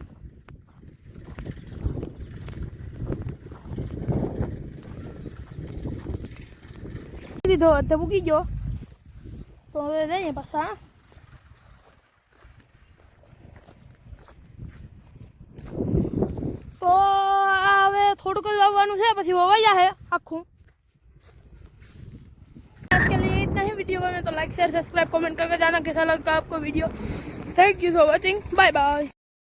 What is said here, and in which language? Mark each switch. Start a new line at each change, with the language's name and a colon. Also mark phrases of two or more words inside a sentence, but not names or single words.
Gujarati: દીધો અડધે પૂકી ગયો તો હવે જઈએ પાછા તો હવે થોડુંક જ વાવવાનું છે પછી વવાઈ જાહે આખું
Hindi: वीडियो में तो
English: like share subscribe comment
Hindi: करके जाना कैसा लगता है आपको वीडियो
English: thank you for watching bye bye.